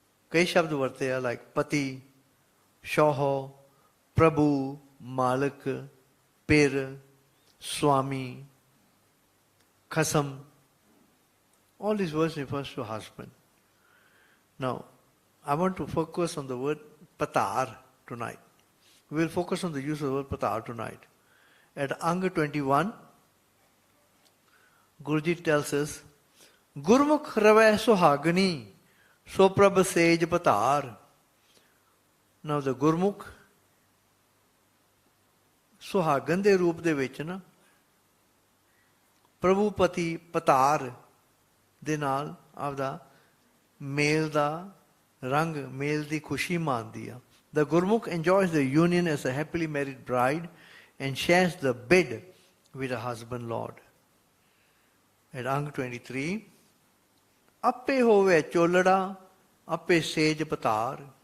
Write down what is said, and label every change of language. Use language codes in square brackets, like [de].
[pa] ਕਈ ਸ਼ਬਦ ਵਰਤੇ ਆ like ਪਤੀ, ਸ਼ੌਹੋ, ਪ੍ਰਭੂ, ਮਾਲਕ, ਪਿਰ, swami, khasam. [en] All these words refers to husband. Now, I want to focus on the word Bhataar tonight. We will focus on the use of the word Bhataar tonight. At Ang 21, Guruji tells us, [pa] Gurmukh rave suhagani, so prabh sej Bhataar. [en] Now the Gurmukh, [pa] ਸੁਹਾਗਨ ਦੇ ਰੂਪ ਦੇ ਵਿੱਚ ਨਾ ਪ੍ਰਭੂ ਪਤੀ ਪਤਾਰ ਦੇ ਨਾਲ ਆਪਦਾ ਮੇਲ ਦਾ ਰੰਗ, ਮੇਲ ਦੀ ਖੁਸ਼ੀ ਮਾਣਦੀ ਆ। [en] The Gurmukh enjoys the union as a happily married bride and shares the bed with her husband Lord. At Ang 23, [pa] Appe hove cholada, appe sej Bhataar.